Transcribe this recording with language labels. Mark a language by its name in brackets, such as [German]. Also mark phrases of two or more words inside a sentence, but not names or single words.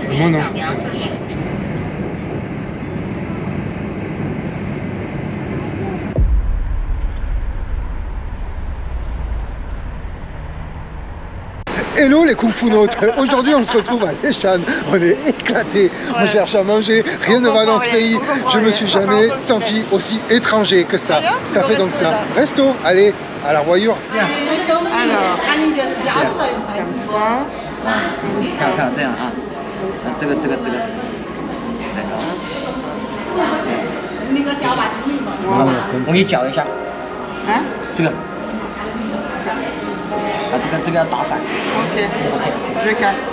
[French] Moi non. Hello les Kung Fu Notes. Aujourd'hui on se retrouve à Leshan. On est éclatés. On cherche à manger. Rien ne va dans ce pays. Je me suis jamais senti aussi étranger que ça. Ça fait donc ça. Resto. Allez, à la revoyure. Alors, comme ça. [Chinese] 看看这样啊，这个，我给你搅一下， [French] Hein [Chinese] 这个，这个要打散， [French] Ok. Je casse.